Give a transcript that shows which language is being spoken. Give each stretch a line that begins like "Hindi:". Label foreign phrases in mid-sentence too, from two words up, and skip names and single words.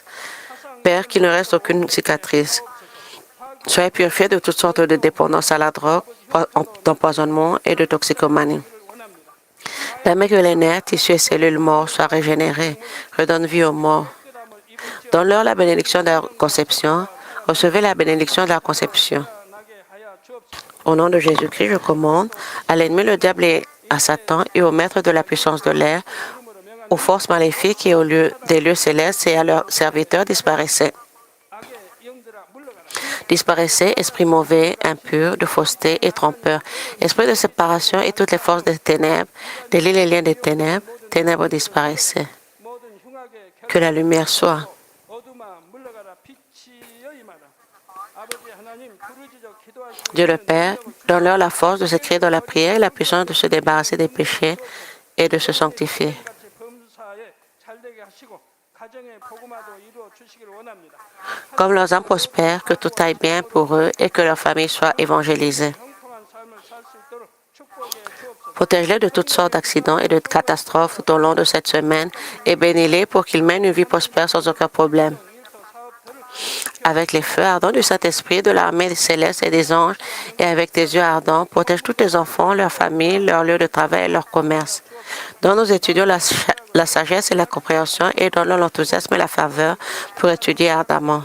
French: Père, qu'il ne reste aucune cicatrice. Soyez purifiés de toutes sortes de dépendances à la drogue, d'empoisonnement et de toxicomanie. Permet que les nerfs, tissus et cellules morts soient régénérés. Redonne vie aux morts. Donne-leur la bénédiction de la conception. Recevez la bénédiction de la conception.
Korean: 나게 하여 주옵소서.
French: Au nom de Jésus-Christ, je commande à l'ennemi, le diable et à Satan et au maître de la puissance de l'air,
Korean: 이름으로 명하노니
French: aux forces maléfiques et aux lieux des lieux célestes et à leurs serviteurs, disparaissez.
Korean: 악의 영들아 물러가라.
French: Disparaissez, esprit mauvais, impur, de fausseté et trompeur, esprit de séparation et toutes les forces des ténèbres, délie les liens des ténèbres, ténèbres disparaissez.
Korean: 모든 흉악의
French: Que la lumière soit.
Korean: 어둠아 물러가라. 빛이여 임하라. 아버지 하나님 부르짖어 기도할 수
French: Dieu le
Korean: 있는
French: Père, donne-leur la force de se créer dans la prière et la puissance de se débarrasser des péchés et de se sanctifier.
Korean: 같이 범사에 잘되게 하시고 가정의 복음화도 이루어 주시기를 원합니다.
French: Comme leurs âmes prospèrent, que tout aille bien pour eux et que leur famille soit évangélisée.
Korean: 형통한 삶을 살 수 있도록 축복해 주옵소서.
French: Protège-les de toutes sortes d'accidents et de catastrophes tout au long de cette semaine et bénis-les pour qu'ils mènent une vie prospère sans aucun problème.
Korean: 일터 사업들을
French: Avec les feux ardents du Saint-Esprit, de l'armée des célestes et des anges, et avec tes yeux ardents, protège tous tes enfants, leurs familles, leurs lieux de travail et leur commerce. Donne aux étudiants la sagesse et la compréhension et donne-leur l'enthousiasme et la faveur pour étudier ardemment.